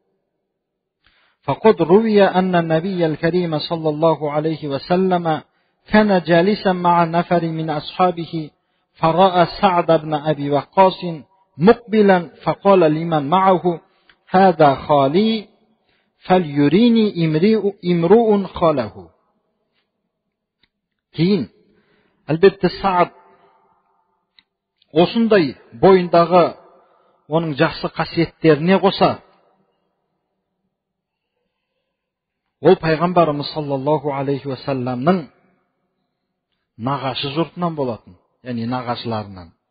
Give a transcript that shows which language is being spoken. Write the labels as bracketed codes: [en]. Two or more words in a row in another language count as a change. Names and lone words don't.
[ar] فقد روي أن النبي الكريم صلى الله عليه وسلم كان جالسا مع نفر من أصحابه فرأى سعد بن أبي وقاص مقبلا فقال لمن معه هذا خالي فليريني امرؤ خاله. [kk] Кейін Әлбетте Саад осындай бойындағы оның жақсы қасиеттеріне қоса ол пайғамбарымыз [ar] صلى الله عليه وسلم [kk] нағашы жұртынан болатын, яғни нағашыларынан.